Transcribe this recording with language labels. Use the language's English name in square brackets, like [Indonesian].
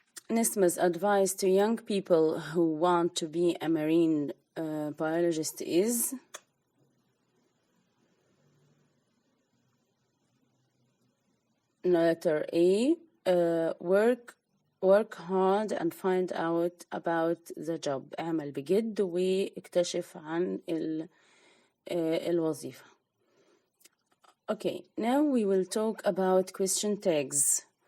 [English] Nisma's advice to young people who want to be a marine biologist is. Letter A, work hard and find out about the job. [Arabic] اعمل بجد واكتشف عن الوظيفة. [English] Okay, now we will talk about question tags.